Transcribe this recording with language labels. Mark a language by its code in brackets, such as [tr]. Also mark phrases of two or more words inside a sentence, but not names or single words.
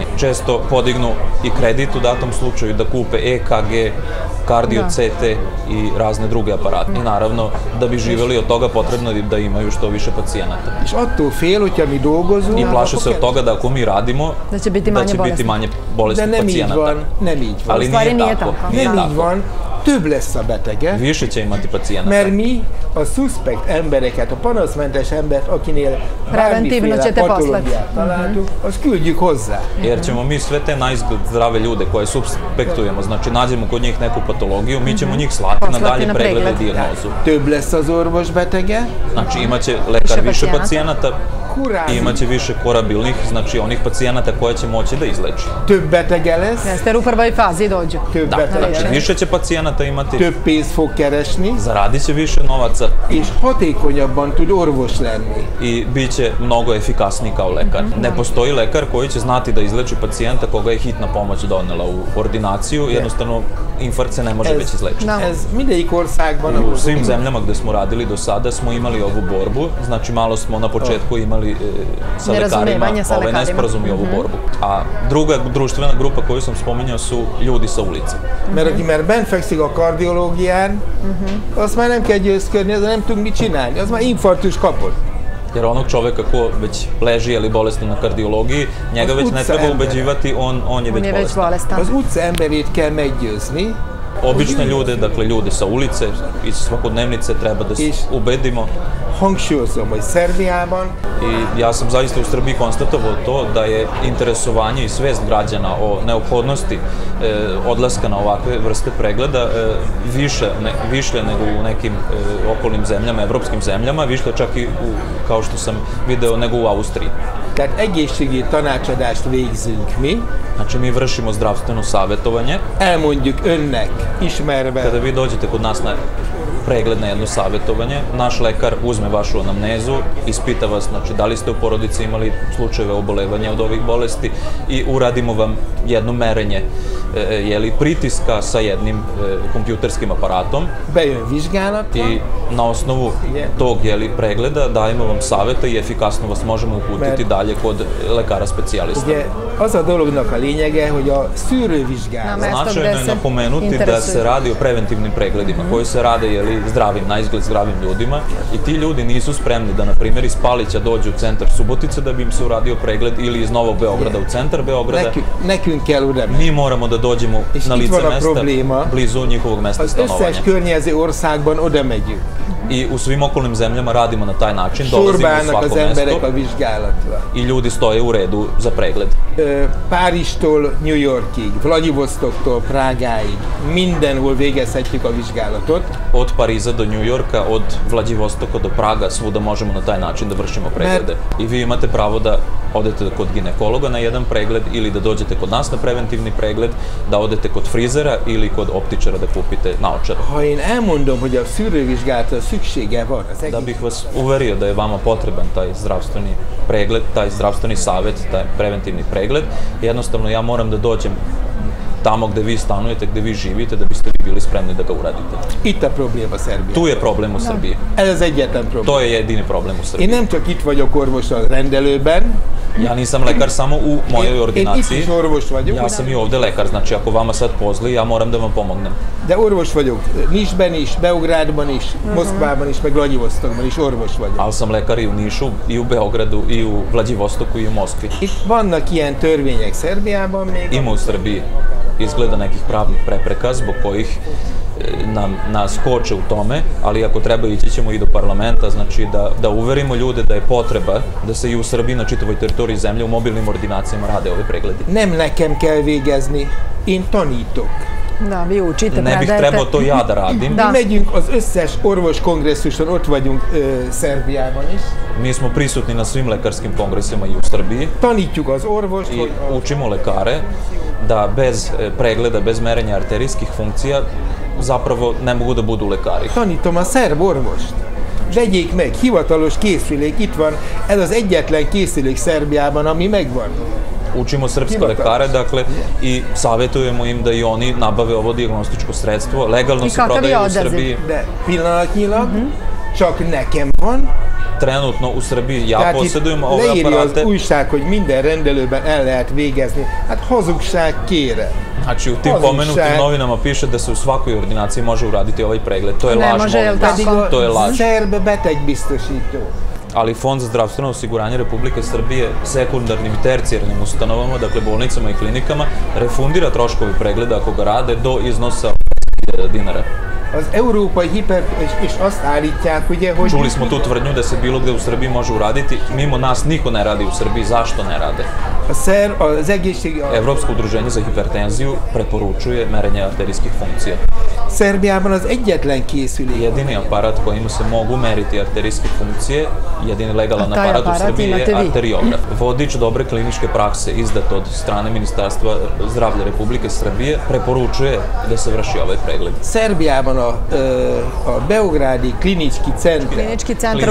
[sr] Često podignu i kredit u datom slučaju da kupe EKG, kardio CT i razne druge aparate. I naravno, da bi živjeli od toga potrebno je da imaju što više pacijenata. I plaše se od toga da ako mi radimo, da će biti manje bolesnih pacijenata. Ali nije tako. [hu] Több lesz a betege, [sr] više će imati pacijenata. [hu] Mert mi a suspekt embereket, a panaszmentes embert, akinél bármiféle patológiát találtuk, azt küldjük hozzá. [sr] Jer ćemo mi sve te naizgled zdrave ljude koje suspektujemo, znači nađemo kod njih neku patologiju, mi ćemo njih slati na dalje preglede i dijagnozu. [hu] Több lesz az orvos betege. [sr] Znači imaće lekar više pacijenata, i imaće više korabilnih, znači onih pacijenata koje će moći da izleči. [hu] Több betege lesz. [sr] Jeste u prvoj fazi dođu. Da, znači više će pacijenata imati. [hu] Több pénzt fog keresni. [sr] Zaradit će više novaca. [hu] És hatékonyabban tud orvos lenni. [sr] I bit će mnogo efikasniji kao lekar. Ne postoji lekar koji će znati da izleči pacijenta koga je hitna pomoć donela u ordinaciju, jednostavno infarkt se ne može već izlečiti. U svim zemljama gde smo radili do sada smo imali ovu borbu, znači malo smo na početku imali sa lekarima nesporazum i ovu borbu. A druga društvena grupa koju sam spominjao su ljudi sa ulice. [hu] Mert aki már bent fekszik a a kardiológián, azt már nem kell győzködni, az nem tudunk mit csinálni, az már infarktus kapott. [sr] Jer onog čoveka ko već leži ili bolestan na kardiologiji, njega već ne treba ubeđivati, on je već bolestan. [hu] Az utca emberét kell meggyőzni. [sr] Obične ljude, dakle ljude sa ulice, iz svakodnevnice treba da ubedimo. [hu] Hangsúlyozom, hogy Szerbiában. [sr] I ja sam zaista u Srbiji konstatovao to da je interesovanje i svest građana o neophodnosti odlaska na ovakve vrste pregleda više nego u nekim okolnim zemljama, evropskim zemljama, više čak i, kao što sam video, nego u Austriji. [hu] Tehát egészségügyi tanácsadást végzünk mi. [sr] Znači mi vršimo zdravstveno savjetovanje. [hu] Elmondjuk önnek, ismerve. [sr] Kada vi dođete kod nas na pregled na jedno savjetovanje, naš lekar uzme vašu anamnezu, ispita vas, znači da li ste u porodici imali slučajeve obolevanja od ovih bolesti i uradimo vam jedno merenje pritiska sa jednim kompjuterskim aparatom. I na osnovu tog pregleda dajemo vam savjeta i efikasno vas možemo uputiti dalje kod lekara specijalista. [hu] Az a dolognak a lényege, hogy a szűrővizsgálat. [sr] Značajno je napomenuti da se radi o preventivnim pregledima koji se rade zdravim, na izgled zdravim ljudima i ti ljudi nisu spremni da, na primjer, iz Palića dođu u centar Subotice da bi im se uradio pregled ili iz Novog Beograda u centar Beograda. Mi moramo da dođemo na lice mesta, blizu njihovog mesta stanovanja. I u svim okolnim zemljama radimo na taj način, dolazimo u svako mesto i ljudi stoje u redu za pregled. [hu] Párizstól New Yorkig, Vladivostoktól Prágáig, mindenhol végezhetjük a vizsgálatot. [sr] Od Pariza do New Yorka, od Vladivostoka do Praga, svuda možemo na taj način da vršimo preglede. I vi imate pravo da odete kod ginekologa na jedan pregled ili da dođete kod nas na preventivni pregled, da odete kod frizera ili kod optičara da kupite naočare. [hu] Ha én elmondom, hogy a szűrővizsgálatra szüksége van, [sr] da bih vas uverio da je vama potreban taj zdravstveni pregled, taj zdravstveni savjet, taj preventivni pregled, jednostavno ja moram da dođem tamo gde vi stanujete, gde vi živite, da biste vi bili spremni da ga uradite. [hu] Itt a probléma Szerbia. [sr] Tu je problem u Srbiji. [hu] Ez az egyetlen probléma. [sr] To je jedini problem u Srbiji. [hu] Én nem csak itt vagyok orvos a rendelőben. [sr] Ja nisam lekar samo u mojoj ordinaciji. [hu] Én itt is orvos vagyok. [sr] Ja sam i ovde lekar, znači ako vama sad pozli, ja moram da vam pomognem. [hu] De orvos vagyok Nišben is, Beográdban is, Moszkvában is, meg Vladivostokban is orvos vagyok. [sr] Ali sam lekar i u Nišu, i u Beogradu, i u Vladivostoku, i u Moskvi. [hu] Itt vannak ilyen törvények Szerbiában még. [sr] Ima u Srbiji izgleda nekih pravnih prepreka zbog kojih nas koče u tome, ali ako treba ići ćemo i do parlamenta, znači da uverimo ljude da je potreba da se i u Srbiji na čitavoj teritoriji zemlje u mobilnim ordinacijama rade ove pregledi. [hu] Nem nekem kell végezni, én tanítok. [sr] Da, vi učite, ne bih trebao to ja da radim. [hu] Mi megyünk az összes orvos kongresszuson, ott vagyunk Szerbiában is. [sr] Mi smo prisutni na svim lekarskim kongresima i u Srbiji. [hu] Tanítjuk az orvost. [sr] I učimo lekare da bez pregleda, bez merenja arterijskih funkcija zapravo ne mogu da budu lekari. [hu] Tanítom a szerb orvost. Vegyék meg, hivatalos készülék, itt van, ez az egyetlen készülék Szerbiában, ami megvan. [sr] Učimo srpske lekare, dakle, i savjetujemo im da i oni nabave ovo dijagnostičko sredstvo. Legalno se prodaje u Srbiji. [hu] Pillanatnyilag, csak nekem van. [sr] Trenutno u Srbiji ja posjedujem ove aparate. [hu] Leírja az újság, hogy minden rendelőben el lehet végezni. Hát hazugság kére. [sr] Znači u tim pomenutim novinama piše da se u svakoj ordinaciji može uraditi ovaj pregled. To je laž, molim vas. To je laž. [hu] Szerb betegbiztosító. [sr] Ali Fond za zdravstveno osiguranje Republike Srbije sekundarnim i tercijarnim ustanovama, dakle bolnicama i klinikama, refundira troškovi pregleda ako ga rade do iznosa 1000 dinara. [hu] Az európai hiper és azt állítják, ugye, hogy... [sr] Čuli smo tu tvrdnju da se bilo gde u Srbiji može uraditi. Mimo nas niko ne radi u Srbiji. Zašto ne rade? Evropsko udruženje za hipertenziju preporučuje merenje arterijskih funkcija. [hu] Szerbiában az egyetlen készülék. [sr] Jedini aparat kojim se mogu meriti arterijske funkcije, jedini legalan aparat u Srbiji je arteriograf. Vodič dobre kliničke prakse izdat od strane Ministarstva zdravlja Republike Srbije preporučuje da se vrši ovaj pregled. [hu] Szerbiában a Beográdi klinički centar